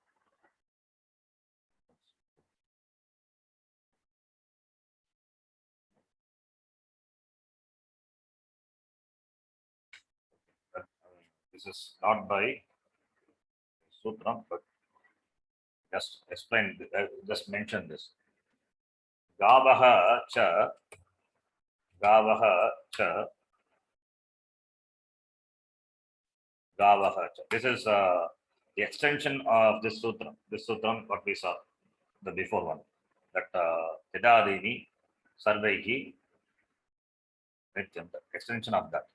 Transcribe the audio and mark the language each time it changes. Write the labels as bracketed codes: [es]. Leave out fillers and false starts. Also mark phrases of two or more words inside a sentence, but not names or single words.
[en] This is not by sutra, but just explain, just mention this. [sa] Gavaha cha. [en] This is the extension of this sutram, what we saw, the before one, that [sa] Tidadini, Sarvaihi, Nityam, [en] the extension of that.